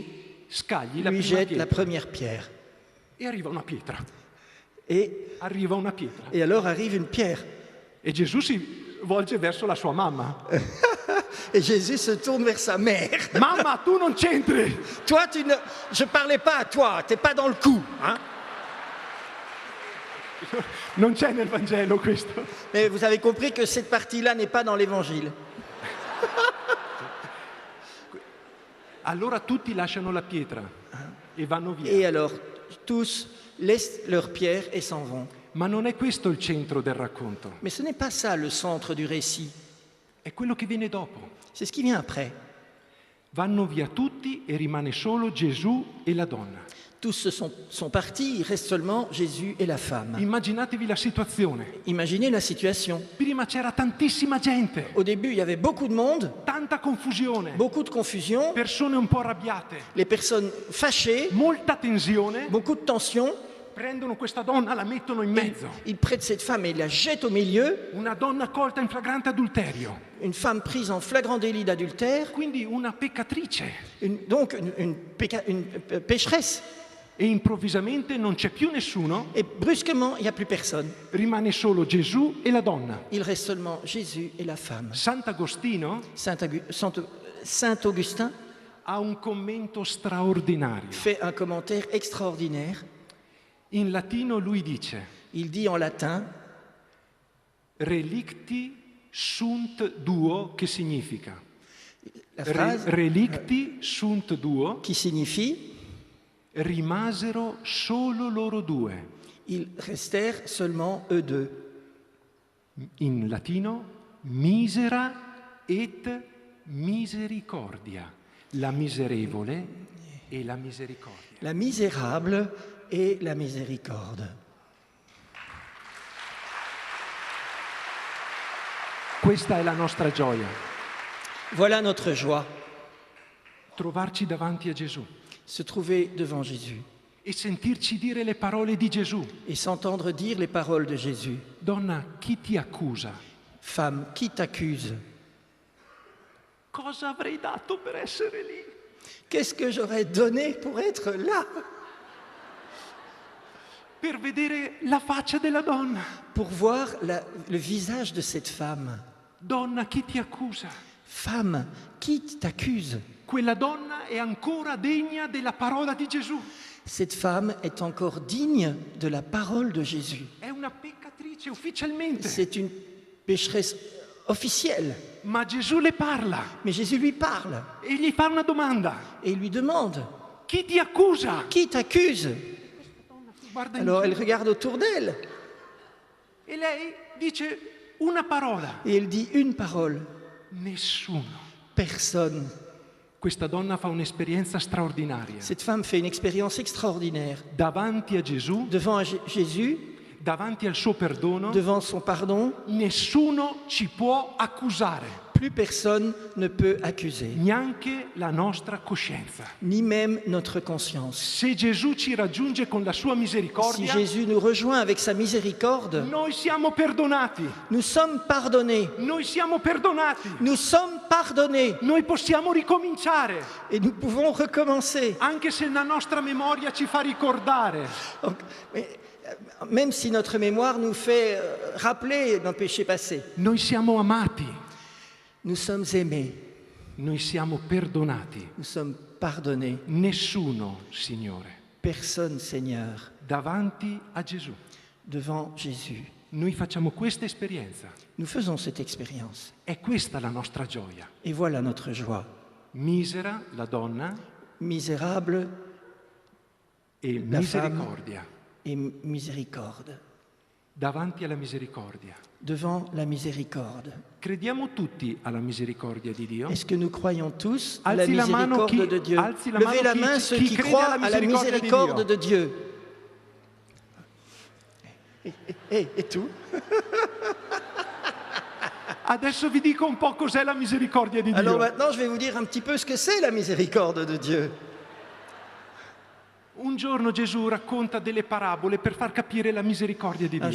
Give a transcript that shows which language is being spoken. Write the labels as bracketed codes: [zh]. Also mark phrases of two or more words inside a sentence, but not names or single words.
[it] scagli la lui prima [fr] jette la [it] pietra. [fr] première pierre. [it] E arriva una pietra. [fr] Et [it] E [fr] alors arrive une pierre. [it] E Gesù si volge verso la sua mamma. [fr] Et Jésus se tourne vers sa mère. [it] Mamma, tu non c'entri! [fr] Toi, je ne parlais pas à toi, tu n'es pas dans le coup. Hein? [it] Non c'è nel Vangelo questo. [fr] Mais vous avez compris que cette partie-là n'est pas dans l'évangile. [it] Allora tutti lasciano la pietra e vanno via. [fr] Et alors, tous laissent leurs pierres et s'en vont. [it] Ma non è questo il centro del racconto, [fr] Mais ce n'est pas ça le centre du récit. [it] è quello che viene dopo. [fr] C'est ce qui vient après. [it] Vanno via tutti e rimane solo Gesù e la donna. [fr] Tous sont partis, il reste seulement Jésus et la femme. [it] Immaginatevi la situazione. [fr] Imaginez la situation. [it] Prima c'era tantissima gente, [fr] Au début, il y avait beaucoup de monde, [it] tanta confusione, [fr] beaucoup de confusion, [it] persone un po' arrabbiate, [fr] les personnes fâchées, [it] molta tensione. [fr] beaucoup de tension. [it] Prendono questa donna, la mettono in mezzo. [fr] Ils prennent cette femme et la jettent au milieu. [it] Una donna colta in flagrante adulterio, [fr] Une femme prise en flagrant délit d'adultère, [it] quindi una peccatrice. [fr] donc une pécheresse. [it] E improvvisamente non c'è più nessuno, [fr] Et brusquement, il n'y a plus personne. [it] rimane solo Gesù e la donna. [fr] Il reste seulement Jésus et la femme. [it] Sant'Agostino [fr] Saint Augustin [it] ha un commento straordinario. [fr] fait un commentaire extraordinaire. [it] In latino lui dice: [fr] Il dit en latin [la] relicti sunt duo, [it] che significa [fr] la phrase [la] relicti sunt duo, [fr] qui signifie [it] rimasero solo loro due. [fr] ils restèrent seulement eux deux. [it] In latino [la] misera et misericordia, [it] la miserevole e la misericordia. [fr] La misérable et la miséricorde. [it] Questa è la nostra gioia, [fr] Voilà notre joie, [it] trovarci davanti a Gesù [fr] se trouver devant Jésus [it] e sentirci dire le parole di Gesù. [fr] et s'entendre dire les paroles de Jésus. [it] Donna, chi ti accusa? [fr] Femme, qui t'accuse? [it] Cosa avrei dato per essere lì? [fr] Qu'est-ce que j'aurais donné pour être là? [it] Per vedere la faccia della donna. [fr] Pour voir le visage de cette femme. [it] Donna, chi ti accusa? [fr] Femme, qui t'accuse? [it] Quella donna è ancora degna della parola di Gesù. [fr] Cette femme est encore digne de la parole de Jésus. [it] È una peccatrice ufficialmente, [fr] C'est une pécheresse officielle. [it] ma Gesù le parla [fr] Mais Jésus lui parle [it] e gli fa una domanda. [fr] et il lui demande, [it] Chi ti accusa? [fr] qui t'accuse? [it] Guarda in [fr] Alors [it] giro. [fr] elle regarde autour d'elle [it] E lei dice una parola. [fr] et elle dit une parole. [it] Nessuno. [fr] Personne. [it] Questa donna fa un'esperienza straordinaria. [fr] Cette femme fait une expérience extraordinaire. [it] Davanti a Gesù, [fr] Devant Jésus, [it] davanti al suo perdono, [fr] devant son pardon, [it] nessuno ci può accusare. [fr] plus personne ne peut accuser, [it] neanche la nostra coscienza. [fr] ni même notre conscience. [it] Se Gesù ci raggiunge con la sua [fr] Si [it] misericordia, [fr] Jésus nous rejoint avec sa miséricorde, [it] noi siamo perdonati. [fr] nous sommes pardonnés. [it] Noi siamo perdonati. [fr] Nous sommes pardonnés [it] Noi possiamo ricominciare, [fr] et nous pouvons recommencer. [it] anche se la nostra memoria ci fa ricordare. [fr] Donc, même si notre mémoire nous fait rappeler nos péchés passés, [it] Noi siamo amati, [fr] nous sommes aimés, [it] noi siamo perdonati. [fr] nous sommes pardonnés. [it] Nessuno, Signore, [fr] Personne, Seigneur, [it] davanti a Gesù. [fr] devant Jésus. [it] Noi facciamo questa esperienza. [fr] Nous faisons cette expérience. [it] È questa la nostra gioia. [fr] Et voilà notre joie. [it] Misera la donna [fr] Misérable [it] e [fr] La [it] misericordia. [fr] et miséricorde. [it] Davanti alla misericordia. [fr] Devant la miséricorde. [it] Crediamo tutti alla misericordia di Dio? [fr] Est-ce que nous croyons tous à la [it] Alzi la mano [fr] miséricorde [it] chi- [fr] de Dieu? [it] alzi la [fr] Levez [it] mano [fr] la [it] chi- [fr] main [it] chi [fr] ceux qui [it] crede [fr] croient [it] alla [fr] à la [it] misericordia di [fr] miséricorde [it] Dio. [fr] de Dieu. Et tout? [it] Adesso vi dico un po' cos'è la misericordia di [fr] Alors [it] Dio. [fr] maintenant, je vais vous dire un petit peu ce que c'est la miséricorde de Dieu. [it] Un giorno Gesù racconta delle parabole per far capire la misericordia di